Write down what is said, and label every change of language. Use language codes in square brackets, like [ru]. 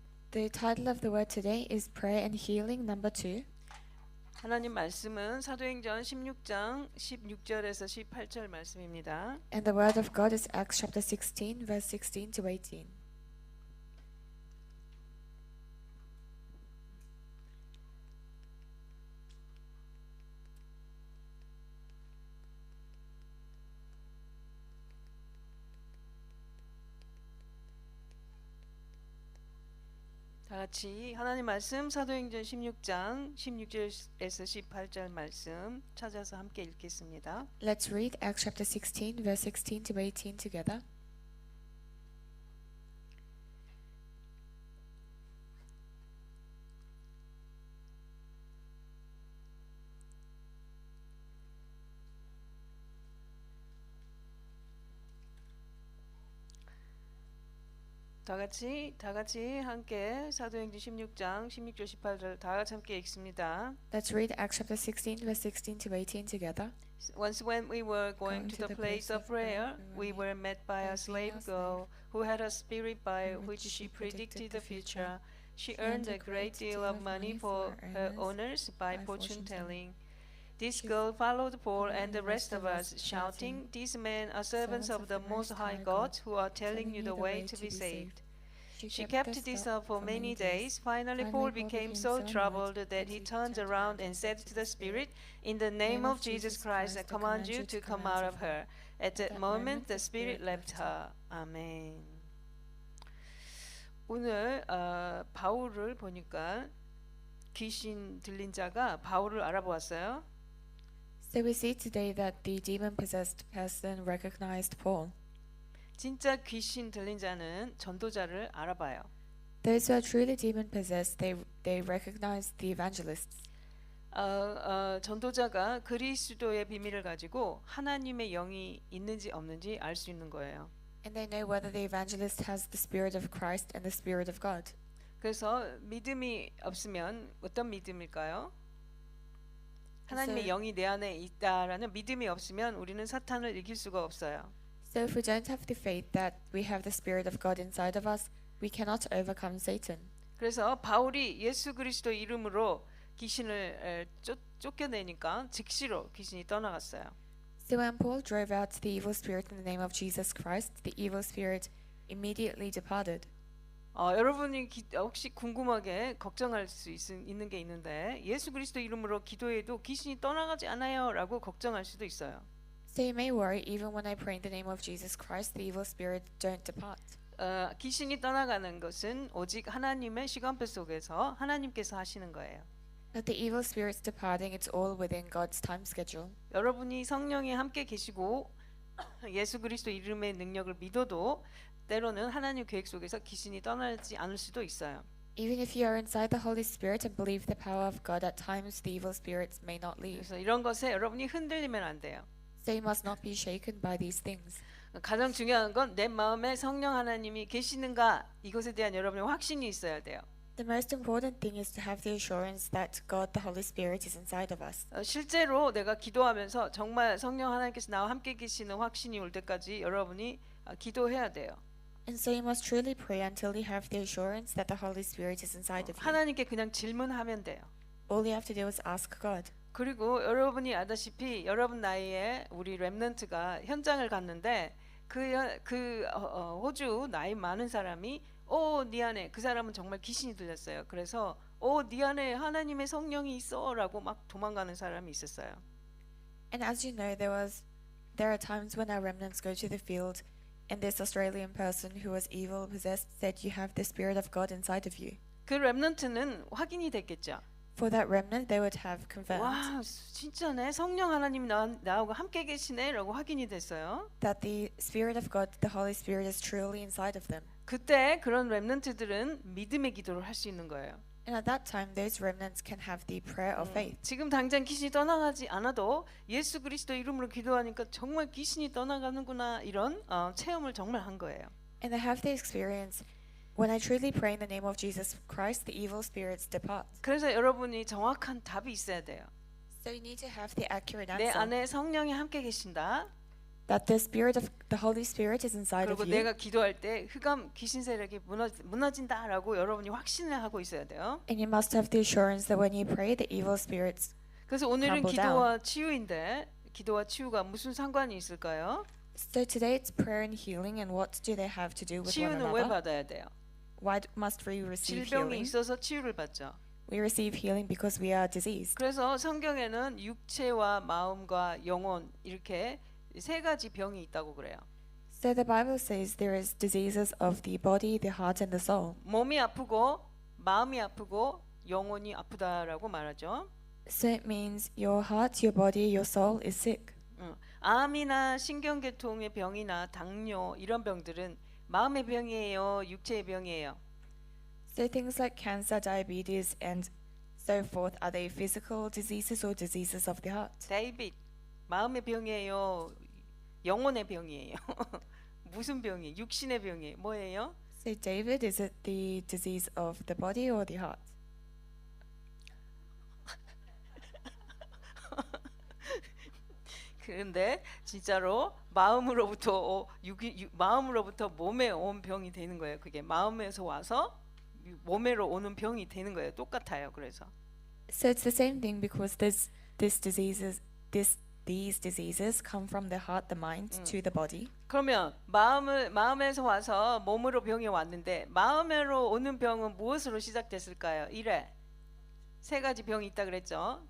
[en] The title of the word today is Prayer and Healing number 2. [ko] 하나님 말씀은 사도행전 16장 16절에서 18절 말씀입니다. [en] And the word of God is Acts chapter 16 verse 16 to 18. [ko] 다 같이 하나님 말씀 사도행전 16장 16절에서 18절 말씀 찾아서 함께 읽겠습니다. [en] Let's read Acts chapter 16 verse 16 to 18 together. [ko] 다 같이 함께 사도행전 16장 16절 18절 다 같이 함께 읽습니다. [en] Let's read Acts chapter 16 verse 16 to 18 together. Once when we were going to the place of prayer, we were met by a slave girl who had a spirit by which she predicted the future. She earned a great deal of money for her owners by fortune telling. This girl followed Paul and the rest of us, shouting, "These men are servants of the Most High God who are telling you the way to be saved." She kept this up for many days. Finally, Paul became so troubled that he turned around and said to the Spirit, "In the name of Jesus Christ, I command you to come out of her." At that moment, the Spirit left her. [ko] 아멘. 오늘 바울을 보니까 귀신 들린 자가 바울을 알아보았어요. [en] So we see today that the demon-possessed person recognized Paul. [ko] 진짜 귀신 들린 자는 전도자를 알아봐요. [en] Those who are truly demon-possessed, they recognize the evangelists. [ko] 전도자가 그리스도의 비밀을 가지고 하나님의 영이 있는지 없는지 알 수 있는 거예요. [en] And they know whether the evangelist has the spirit of Christ and the spirit of God. [ko] 그래서 믿음이 없으면 어떤 믿음일까요? 하나님의 영이 내 안에 있다라는 믿음이 없으면 우리는 사탄을 이길 수가 없어요. [en] So if we don't have the faith that we have the spirit of God inside of us, we cannot overcome Satan. [ko] 그래서 바울이 예수 그리스도 이름으로 귀신을 쫓겨내니까 즉시로 귀신이 떠나갔어요. [en] So when Paul drove out the evil spirit in the name of Jesus Christ, the evil spirit immediately departed. [ko] 여러분이 혹시 궁금하게 걱정할 수 있는 게 있는데 예수 그리스도 이름으로 기도해도 귀신이 떠나가지 않아요라고 걱정할 수도 있어요. [en] So you may worry, even when I pray in the name of Jesus Christ, the evil spirit don't depart. [ko] 귀신이 떠나가는 것은 오직 하나님의 시간표 속에서 하나님께서 하시는 거예요. [en] But the evil spirits departing, it's all within God's time schedule. [ko] 여러분이 성령이 함께 계시고 예수 그리스도 이름의 능력을 믿어도 때로는 하나님 계획 속에서 귀신이 떠나지 않을 수도 있어요. [en] Even if you are inside the Holy Spirit and believe the power of God, at times the evil spirits may not leave. [ko] 그래서 이런 것에 여러분이 흔들리면 안 돼요. [en] So you must not be shaken by these things. [ko] 가장 중요한 건 내 마음에 성령 하나님이 계시는가 이것에 대한 여러분의 확신이 있어야 돼요. [en] The most important thing is to have the assurance that God, the Holy Spirit, is inside of us. [ko] 실제로 내가 기도하면서 정말 성령 하나님께서 나와 함께 계시는 확신이 올 때까지 여러분이 기도해야 돼요. [en] And so you must truly pray until you have the assurance that the Holy Spirit is inside of you. [ko] 하나님께 그냥 질문하면 돼요. [en] All you have to do is ask God. [ko] 그리고 여러분이 알다시피 여러분 나이에 우리 렘넌트가 현장을 갔는데 호주 나이 많은 사람이 네 안에 그 사람은 정말 귀신이 들렸어요. 그래서 네 안에 하나님의 성령이 있어라고 막 도망가는 사람이 있었어요. [en] And as you know, there are times when our remnants go to the field, and this Australian person who was evil possessed said, "You have the Spirit of God inside of you." [ko] 그 렘넌트는 확인이 됐겠죠. [en] For that remnant, they would have confirmed [ko] 와, 진짜네. 성령 하나님이 나하고 함께 계시네라고 확인이 됐어요. [en] that the Spirit of God, the Holy Spirit, is truly inside of them. [ko] 그때 그런 렘넌트들은 믿음의 기도를 할 수 있는 거예요. [en] And at that time, those remnants can have the prayer of faith. [ko] 지금 당장 귀신이 떠나가지 않아도 예수 그리스도 이름으로 기도하니까 정말 귀신이 떠나가는구나 이런 체험을 정말 한 거예요. [en] And they have the experience. When I truly pray in the name of Jesus Christ, the evil spirits depart. [ko] 그래서 여러분이 정확한 답이 있어야 돼요. [en] So you need to have the accurate [ko] 내 [en] answer. [ko] 안에 성령이 함께 계신다. [en] that the Holy Spirit is inside of [ko] 그리고 [en] you. [ko] 내가 기도할 때 흑암 귀신 세력이 무너진다라고 여러분이 확신을 하고 있어야 돼요. [en] And you must have the assurance that when you pray, the evil spirits. [ko] 그래서 오늘은 [en] crumble [ko] 기도와 치유인데 기도와 치유가 무슨 상관이 있을까요? [en] So today it's prayer and healing, and what do they have to do with one [ko] 치유는 왜 [en] another? [ko] 받아야 돼요? [en] Why must we receive [ko] 질병이 [en] healing? [ko] 있어서 치유를 받죠. [en] We receive healing because we are diseased. [ko] 그래서 성경에는 육체와 마음과 영혼 이렇게 세 가지 병이 있다고 그래요. [en] So the Bible says there is diseases of the body, the heart, and the soul. [ko] 몸이 아프고 마음이 아프고 영혼이 아프다라고 말하죠. [en] So it means your heart, your body, your soul is sick. [ko] 암이나 신경계통의 병이나 당뇨 이런 병들은 마음의 병이에요, 육체의 병이에요. [en] So things like cancer, diabetes, and so forth, are they physical diseases or diseases of the heart? [ko] 데이빗 마음의 병이에요, 영혼의 병이에요. 무슨 병이에요? 육신의 병이에요. 뭐예요? [en] So David, is it the disease of the body or the heart? [ko] 그런데 진짜로 마음으로부터 마음으로부터 몸에 온 병이 되는 거예요. 그게 마음에서 와서 몸에로 오는 병이 되는 거예요. 똑같아요. 그래서 [en] So it's the same thing because these diseases come from the heart, the mind to the body. [ko] 그러면 마음에서 와서 몸으로 병이 왔는데 마음으로 오는 병은 무엇으로 시작됐을까요? 이래 세 가지 병이 있다 그랬죠.